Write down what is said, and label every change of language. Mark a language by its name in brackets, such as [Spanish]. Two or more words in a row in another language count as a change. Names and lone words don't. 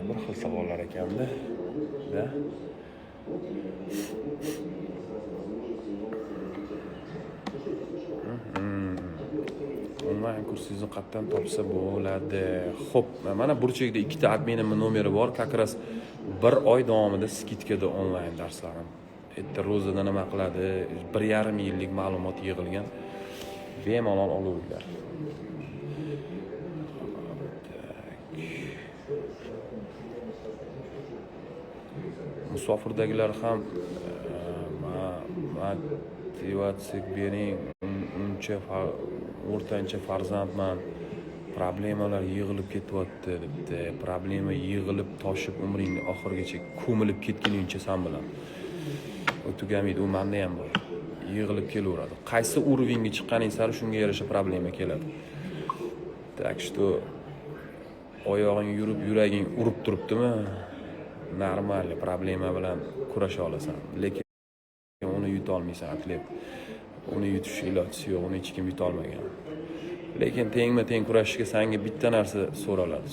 [Uzbek] Bir xil savollar ekanda. [Russian] Da. [Uzbek] Onlayn kursingizni qayerdan topsa bo'ladi? Xo'p, mana burchakda ikkita adminim nomeri bor. [Russian] Как раз [Uzbek] 1 oy davomida skidkada onlayn darslarim. Erta ro'zada nima qiladi? 1,5 yillik ma'lumot yig'ilgan. Bemalol olavinglar. Musofirdagilar ham motivatsiya bering. O'rtancha farzandman. Problemalar yig'ilib ketyapti debdi. Problema yig'ilib toshib umringni oxirigacha ko'milib ketguningcha san bilan. O'tugamaydi, u menda ham bor. Yig'ilib kelaveradi. Qaysi уровеньga chiqqaning sari shunga yarasha problema keladi. [Russian] Так что [Uzbek] oyog'ing yurib, yuraging urib turibdimi? Normal problema bilan kurasha olasan. Lekin uni yuta olmaysan, atlet. Uni yutish iloji yo'q, uni hech kim yuta olmagan. Lekin tengma-teng kurashishga senga bitta narsa so'raladi.